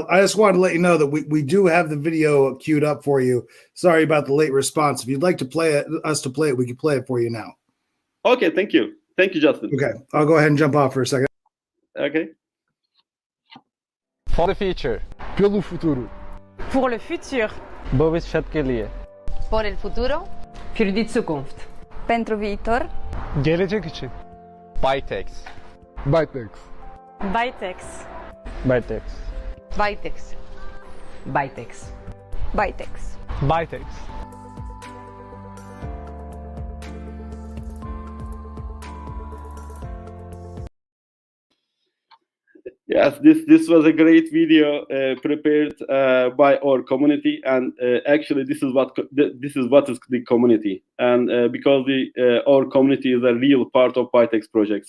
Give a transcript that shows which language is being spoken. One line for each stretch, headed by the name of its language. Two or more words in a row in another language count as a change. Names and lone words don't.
English: I just wanted to let you know that we do have the video queued up for you. Sorry about the late response. If you'd like to play it, we can play it for you now. Okay, thank you. Thank you, Justin. Okay, I'll go ahead and jump off for a second. Okay. For the future.
Portuguese: Pelo futuro.
French: Pour le futur.
Hindi: भविष्य लिए.
Spanish: Por el futuro.
German: Für die Zukunft.
Romanian: Pentru viitor.
Turkish: Gelecek için.
English: Bytex. Bytex. Bytex. Bytex. Bytex. Bytex. Bytex. Bytex. Yes, this was a great video prepared by our community, and actually this is what is the community, and because our community is a real part of Bytex project.